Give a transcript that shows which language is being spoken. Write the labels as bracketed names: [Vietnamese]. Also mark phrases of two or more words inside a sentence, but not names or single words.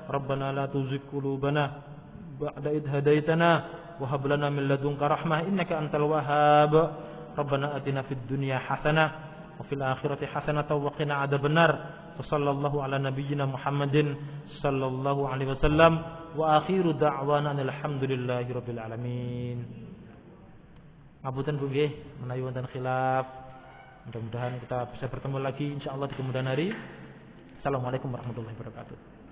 [Arabic] ربنا لا تزغ قلوبنا بعد إذ هديتنا وهب لنا من لدنك رحمة إنك أنت الوهاب. ربنا آتنا في الدنيا حسنة وفي الآخرة حسنة وقنا عذاب النار. صلى الله على نبينا محمد صلى الله عليه وسلم وآخر دعوانا الحمد لله رب العالمين. [Javanese] Ngapunten Bu nggih menawi wonten khilaf. [Indonesian] Mudah-mudahan kita bisa bertemu lagi insyaallah di kemudian hari. [Arabic] السلام عليكم ورحمة الله وبركاته.